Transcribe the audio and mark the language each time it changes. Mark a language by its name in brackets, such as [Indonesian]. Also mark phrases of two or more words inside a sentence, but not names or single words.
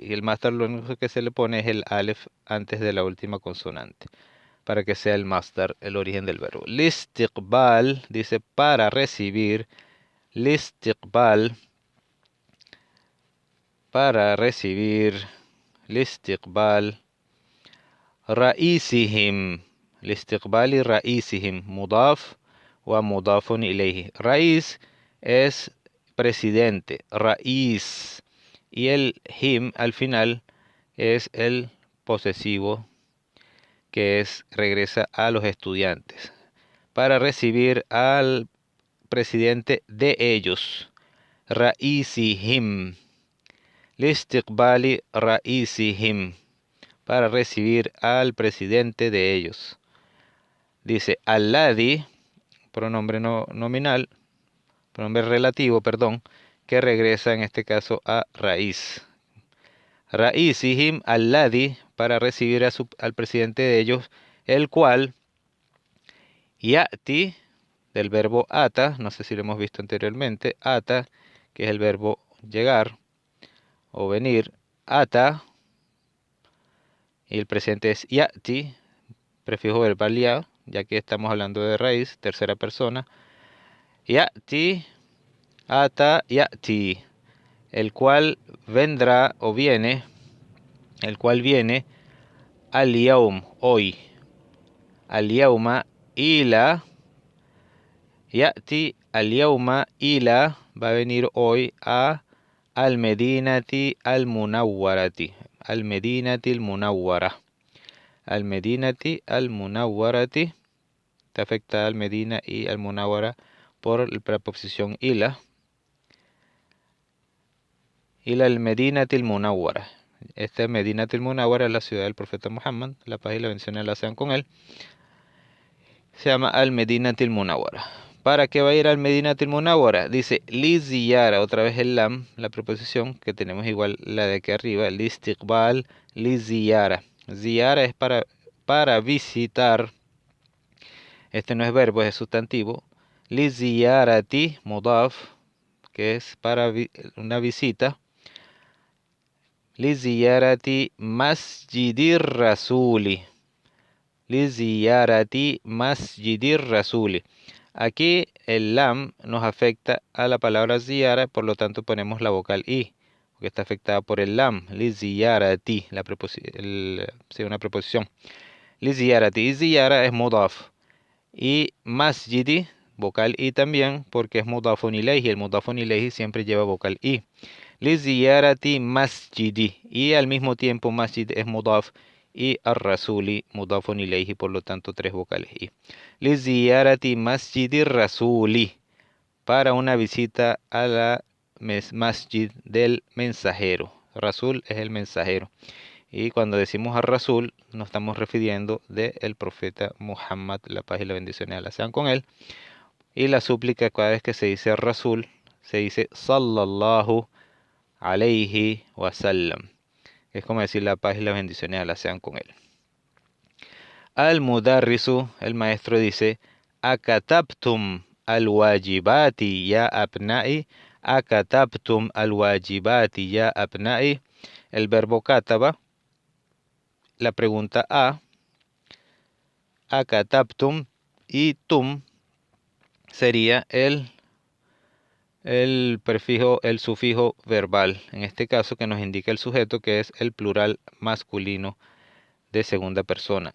[Spanish] Y el masdar lo único que se le pone es el alef antes de la última consonante, para que sea el masdar, el origen del verbo. Listiqbal dice para recibir, listiqbal, para recibir, listiqbal. [Arabic] رئيسهم لاستقبال رئيسهم مضاف ومضاف إليه. [Spanish] رئيس es presidente, raíz, y el him al final es el posesivo que regresa a los estudiantes para recibir al presidente de ellos. [Arabic] رئيسهم لاستقبال رئيسهم, [Spanish] para recibir al presidente de ellos. Dice alladhi, pronombre nominal, pronombre relativo, perdón, que regresa en este caso a raíz. [Arabic] رئيسهم الذي, [Spanish] para recibir al presidente de ellos, el cual ya'ti, del verbo ata, no sé si lo hemos visto anteriormente, ata, que es el verbo llegar o venir, ata, y el presente es ya'ti, prefijo verbal ya que estamos hablando de raíz, tercera persona. [Arabic] يأتي، أتى، يأتي, [Spanish] el cual vendrá o viene, el cual viene al yaum, hoy. [Arabic] اليوم إلى، يأتي اليوم إلى, [Spanish] va a venir hoy a al medinati al munawwarati. [Arabic] المدينة المنورة. المدينة المنورة. [Spanish] Está afectada al Medina y al Munawara por la preposición ila. [Arabic] إلى المدينة المنورة. [Spanish] Esta Medina til Munawara es la ciudad del profeta Muhammad. La paz y la bendición la sean con él. Se llama al Medina til Munawara. ¿Para qué va a ir al Medina til Munawara? Dice [Arabic] لزيارة, [Spanish] otra vez el lam, la preposición que tenemos igual la de aquí arriba. [Arabic] لاستقبال، لزيارة. [Spanish] Ziyara es para visitar. Este no es verbo, es sustantivo. [Arabic] لزيارة مضاف, [Spanish] que es para una visita. [Arabic] لزيارة مسجد الرسول. لزيارة مسجد الرسول. [Spanish] Aquí el lam nos afecta a la palabra ziyara, por lo tanto ponemos la vocal i, porque está afectada por el lam. [Arabic] لزيارة, [Spanish] una preposición. [Arabic] لزيارة, [Spanish] y ziyara es mudaf. Y masjidi, vocal i también, porque es [Arabic] مضاف إليه. [Spanish] El [Arabic] مضاف إليه [Spanish] siempre lleva vocal i. [Arabic] لزيارة مسجد. [Spanish] Y al mismo tiempo masjid es mudaf y ar-rasuli [Arabic] مضاف إليه, [Spanish] por lo tanto tres vocales i. [Arabic] لزيارة مسجد الرسول, [Spanish] para una visita a la masjid del mensajero. Rasul es el mensajero. Y cuando decimos a Rasul, nos estamos refiriendo del profeta Muhammad, la paz y la bendición de Allah sean con él. Y la súplica, cada vez que se dice Rasul, se dice [Arabic] صلى الله عليه وسلم. [Spanish] Es como decir la paz y la bendición de Allah sean con él. Al-Mudarrisu, el maestro dice, [Arabic] أكتبتم الواجبات يا أبنائي. أكتبتم الواجبات يا أبنائي. [Spanish] El verbo kataba. La pregunta a, akatabtum, y tum sería el prefijo, el sufijo verbal, en este caso que nos indica el sujeto, que es el plural masculino de segunda persona.